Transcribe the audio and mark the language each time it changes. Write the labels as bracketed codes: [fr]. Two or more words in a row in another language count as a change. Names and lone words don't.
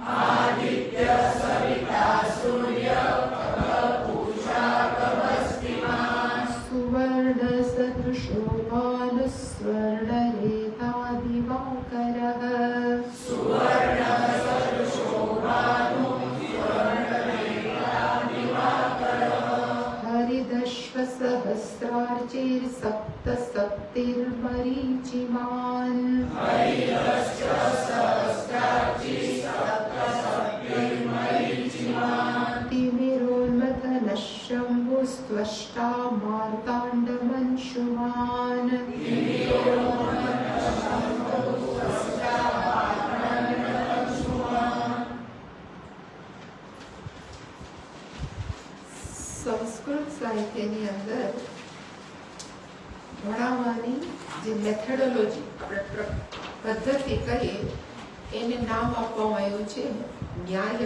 [sa] सुवर्ण सदृशो भानुस्वर्णरेता दिवाकरः हरिदश्वसहस्रार्चिर्सप्त सप्तिर्मरीचिमान् तिमिरोन्मथनः शम्भुस्त्वष्टा मार्ताण्डमंशुमान् [gu] સંસ્કૃત સાહિત્યની અંદર ભણાવવાની જે મેથોડોલોજી આપણે પદ્ધતિ કહીએ એને નામ આપવામાં આવ્યું છે ન્યાય.